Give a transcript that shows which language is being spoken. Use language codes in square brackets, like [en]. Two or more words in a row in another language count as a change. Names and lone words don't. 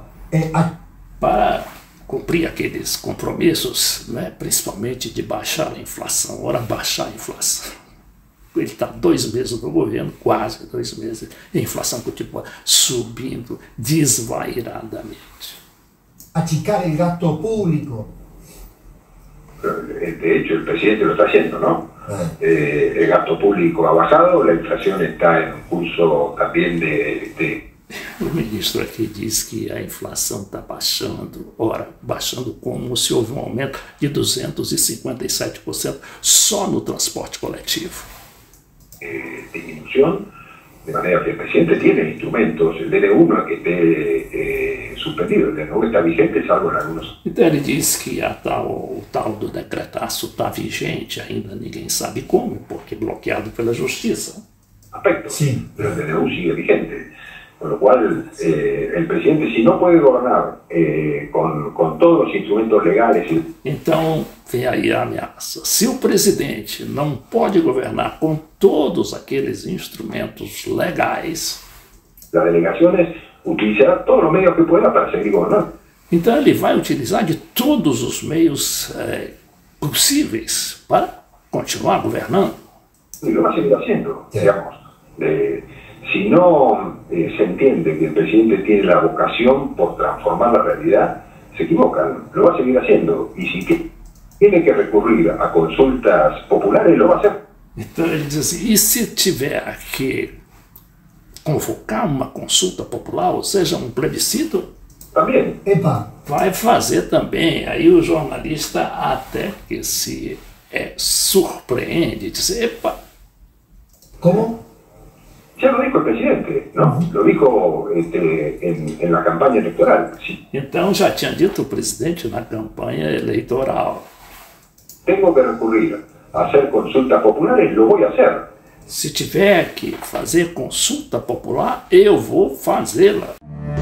[pt] Para cumprir aqueles compromissos, né, principalmente de baixar a inflação. Ora, baixar a inflação. Ele está 2 meses no governo, quase 2 meses, e a inflação continua subindo desvairadamente. Achicar o gasto público. [es] De hecho, el presidente lo está haciendo, ¿no? El gasto público ha bajado, la inflación está en un curso también [pt] O ministro aqui diz que a inflação está baixando, ora, baixando como se houve um aumento de 257% só no transporte coletivo. [es] Disminución, de manera que el presidente tiene instrumentos, el DNU no es que esté suspendido, el DNU está vigente, salvo en algunos. [pt] Então ele diz que o tal do decretaço está vigente, ainda ninguém sabe como, porque bloqueado pela justiça. [es] Aspectos, sí. Pero el DNU sigue vigente. Con lo cual, el presidente, si no puede gobernar con todos los instrumentos legales... [pt] Então, vem aí a ameaça. Se o presidente não pode governar com todos aqueles instrumentos legais... [es] Las delegaciones utilizarán todos los medios que pueda para seguir gobernando. [pt] Então, ele vai utilizar de todos os meios possíveis para continuar governando. [es] Y lo va a seguir haciendo, Sí. digamos. Si no se entiende que el presidente tiene la vocación por transformar la realidad, se equivocan, lo va a seguir haciendo. Y si tiene que recurrir a consultas populares, lo va a hacer. [pt] Então ele diz assim, e se tiver que convocar uma consulta popular, ou seja, um plebiscito, [es] También. [pt] Epa, vai fazer também. Aí o jornalista até que se surpreende, diz, epa, [es] ¿cómo? Ya lo dijo el presidente, ¿no? Lo dijo en la campaña electoral. Si [pt] então já tinha dito o presidente na campanha eleitoral. [es] tengo que recurrir a hacer consultas populares, lo voy a hacer. [pt] Se tiver que fazer consulta popular, eu vou fazê-la.